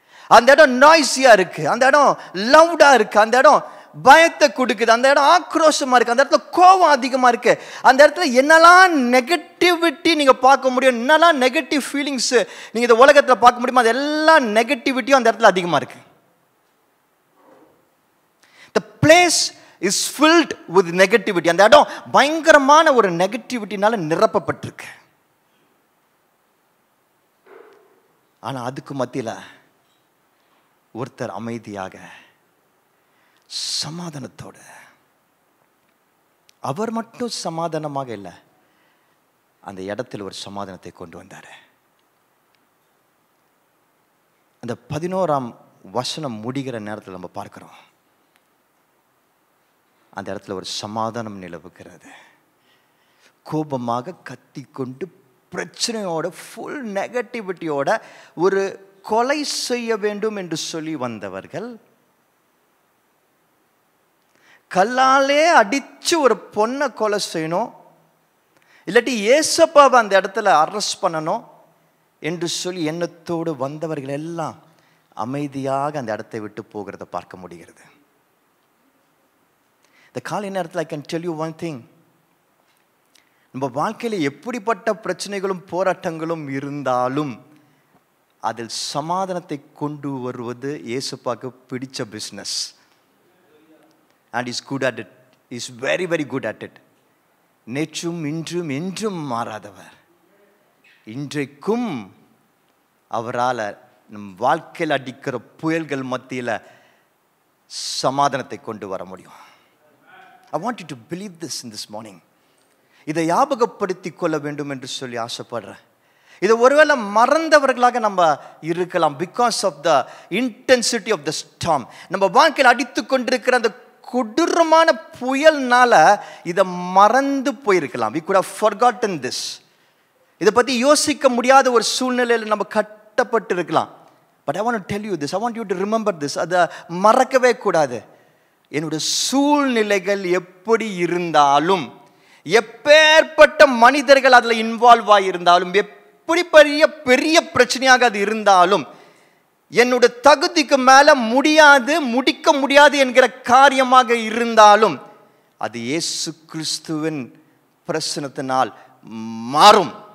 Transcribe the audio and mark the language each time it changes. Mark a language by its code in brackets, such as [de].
[ta] அந்த இடம் நாய்ஸியா இருக்கு, அந்த இடம் லவுடா இருக்கு, அந்த இடம் பயத்தை கொடுக்குது, அந்த இடம் ஆக்ரோஷமா இருக்கு, அந்த இடத்துல கோபம் அதிகமா இருக்கு. அந்த இடத்துல என்னெல்லாம் நெகட்டிவிட்டி நீங்க பார்க்க முடியும், என்னெல்லாம் நெகட்டிவ் ஃபீலிங்ஸ் நீங்க இந்த உலகத்துல பார்க்க முடியுமோ, அது எல்லா நெகட்டிவிட்டியும் அந்த இடத்துல அதிகமா இருக்கு. [en] The place is filled with negativity. [ta] அந்த இடம் பயங்கரமான ஒரு நெகட்டிவிட்டினால நிரப்பப்பட்டிருக்கு. ஆனா அதுக்கு மத்தியில ஒருத்தர் அமைதியாக சமாதானத்தோடு, அவர் மட்டும் சமாதானமாக இல்லை, அந்த இடத்தில் ஒரு சமாதானத்தை கொண்டு வந்தார். அந்த 11ஆம் வசனம் முடிகிற நேரத்தில் நம்ம பார்க்கிறோம், அந்த இடத்துல ஒரு சமாதானம் நிலவுகிறது. கோபமாக கத்தி கொண்டு பிரச்சனையோட, ஃபுல் நெகட்டிவிட்டியோட, ஒரு கொலை செய்ய வேண்டும் என்று சொல்லி வந்தவர்கள், கல்லாலே அடிச்சு ஒரு பொண்ணை கொலை செய்யணும், இல்லாட்டி ஏசப்பாவை அந்த இடத்துல அரெஸ்ட் பண்ணணும் என்று சொல்லி எண்ணத்தோடு வந்தவர்கள் எல்லாம் அமைதியாக அந்த இடத்தை விட்டு போகிறத பார்க்க முடிகிறது. இந்த காலை நேரத்தில் [en] I can tell you one thing. [ta] நம்ம வாழ்க்கையில் எப்படிப்பட்ட பிரச்சனைகளும் போராட்டங்களும் இருந்தாலும் அதில் சமாதானத்தை கொண்டு வருவது இயேசுப்பாக்கு பிடிச்ச business. [en] And he's good at it. He's very, very good at it. [ta] நேற்றும் இன்றும் என்றும் மாறாதவர். இன்றைக்கும் அவரால் நம் வாழ்க்கையில் அடிக்கிற புயல்கள் மத்தியில் சமாதானத்தை கொண்டு வர முடியும். [en] I want you to believe this in this morning. [ta] இதை ஞாபகப்படுத்தி கொள்ள வேண்டும் என்று சொல்லி ஆசைப்படுறேன். இதை ஒருவேளை மறந்தவர்களாக நம்ம இருக்கலாம், [en] Because of the intensity of the storm. [ta] நம்ம வாழ்க்கையில் அடித்து கொண்டிருக்கிற அந்த கொடூரமான புயல்னால இதை மறந்து போயிருக்கலாம். [en] we could have forgotten this. [ta] இதை பற்றி யோசிக்க முடியாத ஒரு சூழ்நிலையில் நம்ம கட்டப்பட்டு இருக்கலாம். [en] But I want to tell you this, I want you to remember this. [ta] அதை மறக்கவே கூடாது. என்னுடைய சூழ்நிலைகள் எப்படி இருந்தாலும், எப்பேற்பட்ட மனிதர்கள் அதில் இன்வால்வ் ஆகியிருந்தாலும், எப்படி பெரிய பிரச்சனையாக அது இருந்தாலும், என்னுடைய தகுதிக்கு மேல முடியாது, முடிக்க முடியாது என்கிற காரியமாக இருந்தாலும், அது இயேசு கிறிஸ்துவின் பிரசன்னத்தினால் மாறும்.